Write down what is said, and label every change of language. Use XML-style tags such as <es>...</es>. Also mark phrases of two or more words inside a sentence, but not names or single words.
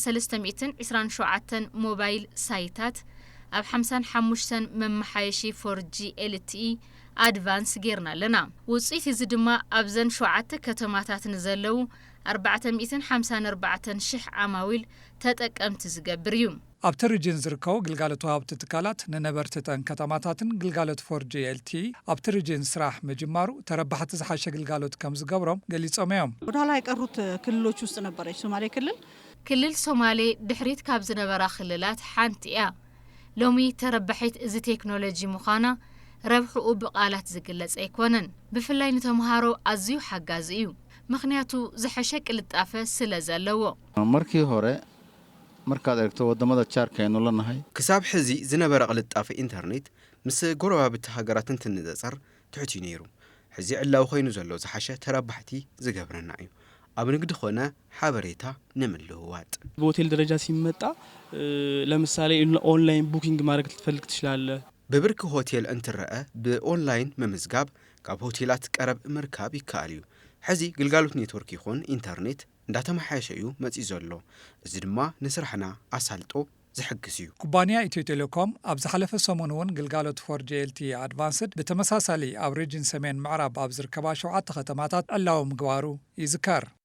<ti>327 ሞባይል ሳይታት ኣብ 55 መመሓየሺ</ti> <en>4G LTE advance</en> <ti>ጌርና ኣለና። ውጽኢት እዚ ድማ ኣብዘን 7 ከተማታት ንዘለው 454,000 ዓማዊል ተጠቀምቲ ዝገብር እዩ። ኣብቲ ሪጅን ዝርከቡ ግልጋሎት ወሃብቲ ትካላት ንነበርትተን ከተማታትን ግልጋሎት 4G LTE ኣብቲ ሪጅን ስራሕ መጅማሩ ተረባሕቲ ዝሓሸ ግልጋሎት ከም ዝገብሮም ገሊጾም እዮም።</ti> <am>ወደኋላ የቀሩት ክልሎች ውስጥ ነበረች ሶማሌ</am> <ti>ክልል ሶማሌ ድሕሪት ካብ ዝነበራ ክልላት ሓንቲ እያ። ሎሚ ተረባሒት እዚ ቴክኖሎጂ ምዃና ረብሕኡ ብቃላት ዝግለጽ ኣይኮነን። ብፍላይ ንተምሃሮ ኣዝዩ ሓጋዚ እዩ። ምክንያቱ ዝሐሸ ቅልጣፈ ስለ ዘለዎ</ti> <so>markii hore markaad eegto wadamada jaarka aynu lanahay</so> <ti>ክሳብ ሕዚ ዝነበረ ቅልጣፈ ኢንተርኔት ምስ ጎረባብቲ ሃገራትን ትንጻጸር ትሑት ነይሩ። ሕዚ ዕላው ኮይኑ ዘሎ ዝሓሸ ተረባሕቲ ዝገብረና እዩ። ኣብ ንግዲ ኾነ ሓበሬታ ንምልውዋጥ</ti> <am>በሆቴል ደረጃ ሲመጣ ለምሳሌ</am> <en>online booking</en> <am>ማድረግ ልትፈልግ ትችላለህ።</am> <ti>በብርክ ሆቴል እንትረአ በኦንላይን መምዝጋብ ካብ ሆቴላት ቀረብ ምርካብ ይካኣል እዩ። ሕዚ ግልጋሎት ኔትወርክ ይኹን ኢንተርኔት እንዳተመሓየሸ እዩ መጽኢ ዘሎ። እዚ ድማ ንስራሕና ኣሳልጦ ዝሕግዝ እዩ። ኩባንያ ኢትዮ ቴሌኮም ኣብ ዝሓለፈ ሰሙን እውን ግልጋሎት</ti> <en>4G LTE advanced</en> <ti>ብተመሳሳሊ ኣብ ሪጅን ሰሜን ምዕራብ ኣብ ዝርከባ 7 ከተማታት ዕላዊ ምግባሩ ይዝከር።</ti>